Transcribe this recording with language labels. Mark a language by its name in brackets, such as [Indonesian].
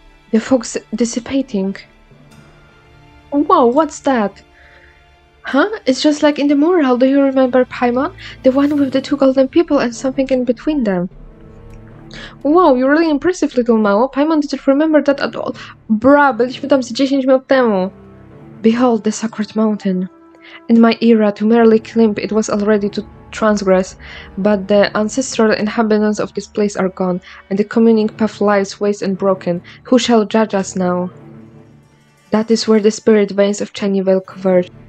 [English] The fog's dissipating. Whoa, what's that? Huh? It's just like in the mural. Do you remember Paimon? The one with the two golden people and something in between them. Wow, you're really impressive, little Mao. Paimon didn't remember that at all. [Polish] Bruh, byliśmy tam z 10 minut temu. [English] Behold the sacred mountain. In my era, to merely climb it was already to transgress, but the ancestral inhabitants of this place are gone, and the communing path lies waste and broken. Who shall judge us now? That is where the spirit veins of Chanivel converge.